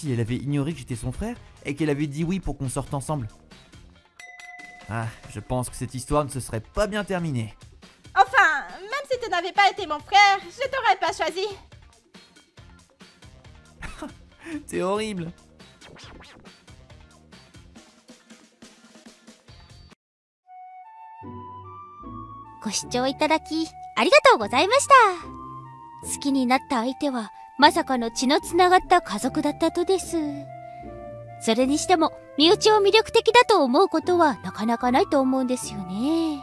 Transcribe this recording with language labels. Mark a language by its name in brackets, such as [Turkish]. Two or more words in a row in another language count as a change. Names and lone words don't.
[French] si elle avait ignoré que j'étais son frère et qu'elle avait dit oui pour qu'on sorte ensemble. Ah, je pense que cette histoire ne se serait pas bien terminée. Enfin, même si tu n'avais pas été mon frère, je t'aurais pas choisi. T'es horrible. [Japanese] ご視聴いただきありがとうございました。好きになった相手はまさかの血のつながった家族だったとです。それにしても身内を魅力的だと思うことはなかなかないと思うんですよね。